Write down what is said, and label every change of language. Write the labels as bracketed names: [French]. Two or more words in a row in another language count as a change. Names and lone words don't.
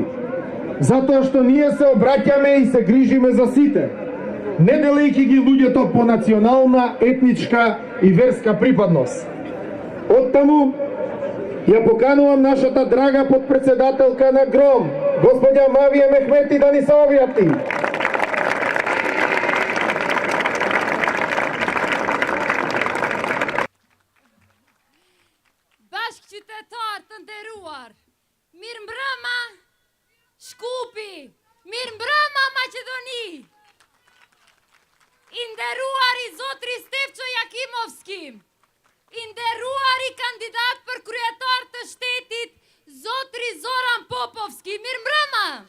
[Macedonian] Затоа што ние се обраќаме и се грижиме за сите, не делејќи ги луѓето по национална, етничка и верска припадност. Оттаму ја поканувам нашата драга подпредседателка на Гром, господја Мавија Мехмети, да ни се објати. [Albanian] Bashkëqytetar të nderuar, mirë mbrëma Shkupi, mirë mbrëma Maqedoni, i nderuari zotri Stefço Jakimovski, i nderuari kandidat për kryetar të shtetit zotri Zoran Popovski, mirë mbrëma.